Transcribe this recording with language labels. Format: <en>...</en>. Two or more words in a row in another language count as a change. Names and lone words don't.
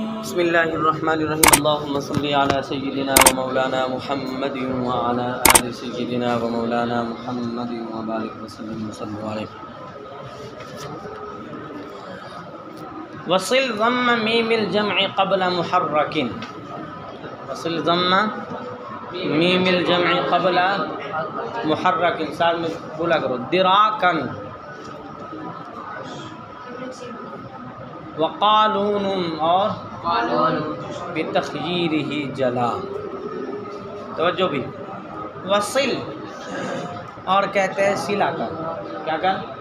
<ar>بسم الله الرحمن الرحيم اللهم صل على سيدنا ومولانا محمد وعلى آل سيدنا ومولانا محمد وبارك وسلم صلى الله عليه. وصل ضم ميم الجمع قبل محرك. وصل ضم ميم الجمع قبل محرك.</ar> <hi>साथ में बोला करो</hi> <ar>دراكا وقالون</ar> <hi>और</hi> <ar>بتخييره جلا.</ar> <hi>तवज्जो भी। वसिल और कहते हैं सिला कर। क्या कर?</hi>